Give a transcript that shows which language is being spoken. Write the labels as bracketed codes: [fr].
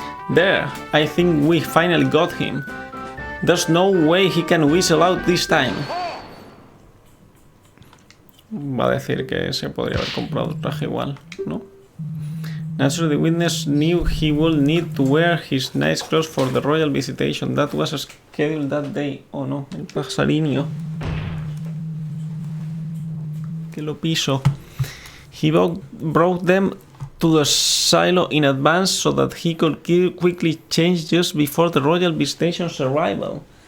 [en] There, I think we finally got him. There's no way he can whistle out this time. [es] Va a decir que se podría haber comprado el traje igual, ¿no? [en] Naturally, the witness knew he would need to wear his nice clothes for the royal visitation. That was scheduled that day. Oh no, [es] el pajarinho. Que lo piso. [en] He brought them to the silo in advance so that he could quickly change just before the royal visitation's arrival.